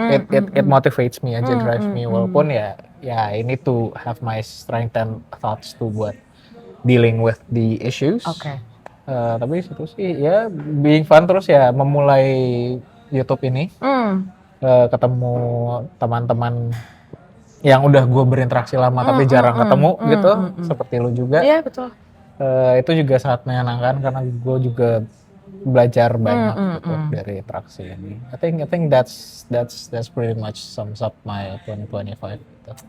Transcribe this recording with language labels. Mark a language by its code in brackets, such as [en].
[en] It motivates me aja, drives me, [id] walaupun ya [en] I need to have my strength and thoughts to [id] buat [en] dealing with the issues. [id] Tapi itu sih ya [en] being fun [id] terus ya, memulai YouTube ini, ketemu teman-teman yang udah gue berinteraksi lama tapi jarang ketemu gitu, seperti lu juga. Iya betul. Itu juga sangat menyenangkan karena gue juga belajar banyak gitu dari interaksi ini. [en] I think that's pretty much sums up my 2025 gitu.